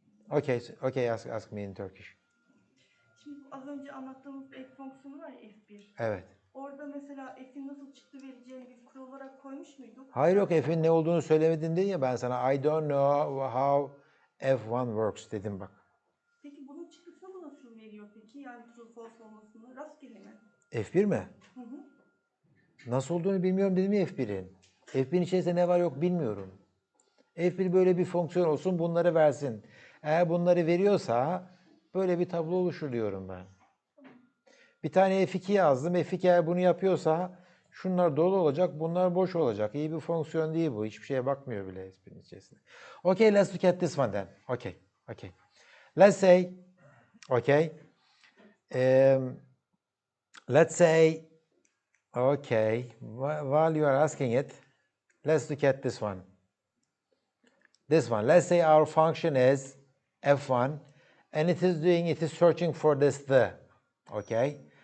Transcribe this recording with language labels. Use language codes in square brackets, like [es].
[en] Okay, okay, ask me in Turkish. [tr] Şimdi bu az önce anlattığımız F fonksiyonu var ya F1. Evet. Orada mesela F'in nasıl çıktı vereceğini biz kural olarak koymuş muyduk? Hayır, yok, F'in ne olduğunu söylemedin diye ya ben sana. [en] I don't know how F1 works [tr] dedim bak. Peki bunun çıktısını nasıl veriyor peki? Yani true false olmasını rastgele mi? F1 mi? Hı hı. Nasıl olduğunu bilmiyorum dedim ya F1'in. F1'in içerisinde ne var yok bilmiyorum. F1 böyle bir fonksiyon olsun, bunları versin. Eğer bunları veriyorsa böyle bir tablo oluşur diyorum ben. Bir tane F2 yazdım. F2 eğer bunu yapıyorsa şunlar dolu olacak, bunlar boş olacak. İyi bir fonksiyon değil bu. Hiçbir şeye bakmıyor bile F1'in içerisinde. [en] Okay, let's look at this one then. Okay, okay. Let's say, okay, let's say, okay, while you are asking it, let's look at this one. This one, let's say our function is f1, and it is searching for this the, okay?